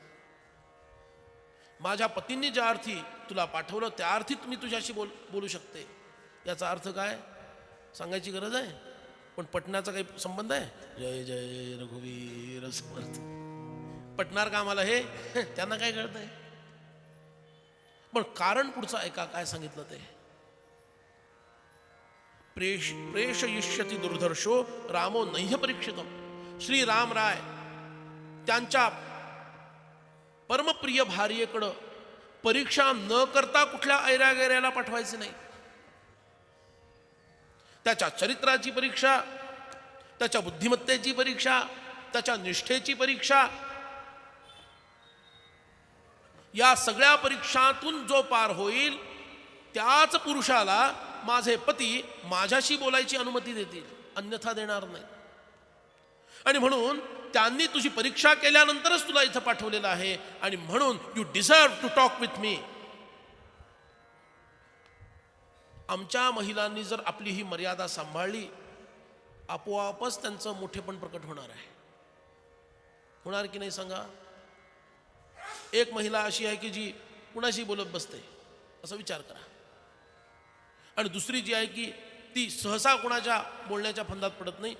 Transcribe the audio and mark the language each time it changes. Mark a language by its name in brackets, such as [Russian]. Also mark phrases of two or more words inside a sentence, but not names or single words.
[Marathi] माझ्या पतींनी ज्या अर्थी तुला पाठवलं त्या अर्थी मी तुझ्याशी बोलू शकते. याचा अर्थ काय सांगायची गरज आहे, पण पटण्याचा काही संबंध आहे. जय जय रघुवीर समर्थ. पटणार का आम्हाला हे त्यांना काय कळतंय. पण कारण पुढचं ऐका काय सांगितलं ते. [Sanskrit] प्रेषयिष्यति दुर्धर्षो रामो नह्य परीक्षितम. [Marathi] श्री राम राय त्यांच्या परमप्रिय भार्येकडं परीक्षा न करता कुठल्या ऐरागैऱ्याला पाठवायचे नाही. त्याच्या चरित्राची परीक्षा, त्याच्या बुद्धिमत्तेची परीक्षा, त्याच्या निष्ठेची परीक्षा, या सगळ्या परीक्षातून जो पार होईल त्याच पुरुषाला माझे पती माझ्याशी बोलायची अनुमती देतील, अन्यथा देणार नाही. आणि म्हणून त्यांनी तुझी परीक्षा केल्यानंतरच तुला इथं पाठवलेलं आहे. आणि म्हणून [English] you deserve to talk with me. [Marathi] आमच्या महिलांनी जर आपली ही मर्यादा सांभाळली, आपोआपच त्यांचं मोठेपण प्रकट होणार आहे. होणार की नाही सांगा? एक महिला अशी आहे की जी कुणाशी बोलत बसते, असा विचार करा. आणि दुसरी जी आहे की ती सहसा कोणाच्या बोलण्याच्या फंदात पडत नाही.